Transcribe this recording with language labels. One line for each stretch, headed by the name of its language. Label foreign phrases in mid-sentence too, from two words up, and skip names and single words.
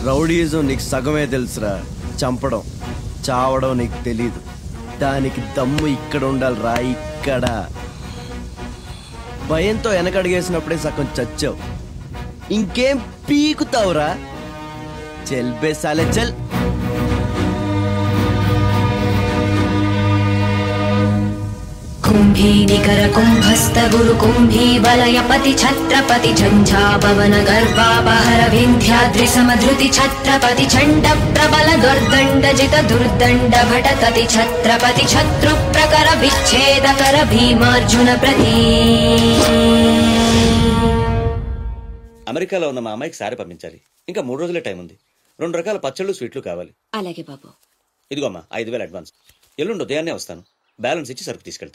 Telugu: రౌడీజం నీకు సగమే తెలుసురా, చంపడం చావడం నీకు తెలీదు. దానికి దమ్ము ఇక్కడ ఉండాలిరా, ఇక్కడ. భయంతో వెనకడిగేసినప్పుడే సగం చచ్చావు, ఇంకేం పీకుతావురా?
Hindi: चल बे साले चल.
Sanskrit: कुंभी निकर कुंभस्त गुरु कुंभी वलय पति छत्रपति झंझापवन गर्भापहर विंध्याद्रि समधृति छत्रपति चंड प्रबल दुर्दंड जित दुर्दंड भटकति छत्रपति शत्रु प्रकर विच्छेद कर भीमार्जुन प्रति.
Telugu: అమెరికాలో ఉన్న మా అమ్మాయికి సారీ పంపించాలి. ఇంకా 3 రోజులే టైం ఉంది. 2 రకాల పచ్చళ్ళు స్వీట్లు కావాలి. అలాగే బాబు. ఇదిగో అమ్మా 5000 అడ్వాన్స్. ఎల్లుండి ఉదయాన్నే వస్తాను. బ్యాలెన్స్ ఇచ్చి సరుకు తీసుకెళ్తా.